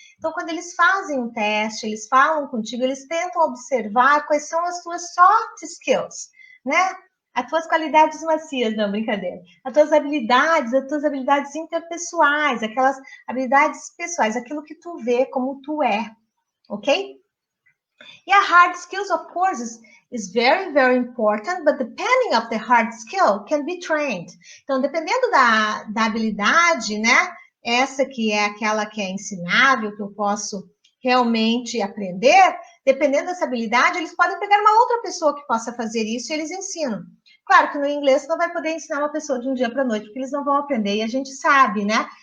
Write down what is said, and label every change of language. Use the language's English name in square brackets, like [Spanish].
[Portuguese] Então, quando eles fazem um teste, eles falam contigo, eles tentam observar quais são as tuas soft skills, né? As tuas qualidades macias, não, brincadeira. As tuas habilidades interpessoais, aquelas habilidades pessoais, aquilo que tu vê como tu é, ok? [English] Yeah, hard skills, of course, is very, very important, but depending of the hard skill can be trained. [Portuguese] Então, dependendo da habilidade, né? Essa que é aquela que é ensinável, que eu posso realmente aprender, dependendo dessa habilidade, eles podem pegar uma outra pessoa que possa fazer isso e eles ensinam. Claro que no inglês você não vai poder ensinar uma pessoa de um dia para a noite, porque eles não vão aprender, e a gente sabe, né?